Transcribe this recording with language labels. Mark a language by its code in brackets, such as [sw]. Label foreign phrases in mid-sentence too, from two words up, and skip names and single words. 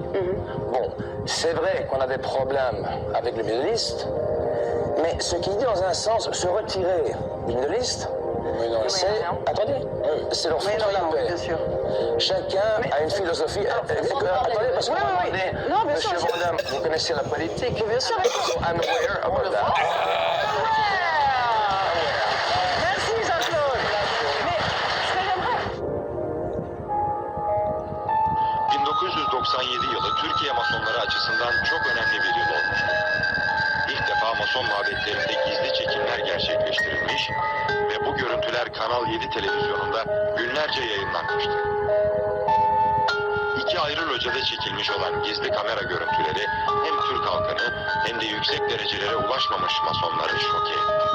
[fr] Bon, c'est vrai qu'on a des problèmes avec le [en] Middle East, [fr] mais ce qui dit dans un sens, se retirer du [en] Middle East, [fr] c'est, attendez, c'est leur foutre la paix. Bien sûr. Chacun a une philosophie. Attendez, parce que non, bien sûr, Monsieur Vodam, vous connaissez la politique. Bien sûr. [en] So I'm aware about that. [fr] Merci Jean-Claude. Mais ce que j'aimerais... [tr] 1997 yılı Türkiye Masonları açısından çok önemli bir yıl olmuştur. İlk defa Mason mabetlerinde gizli çekimler gerçekleştirilmiş ve bu görüntüler Kanal 7 televizyonunda günlerce yayınlanmıştır. İki ayrı locada çekilmiş olan gizli kamera görüntüleri hem Türk halkını hem de yüksek derecelere ulaşmamış Masonları şoke etti.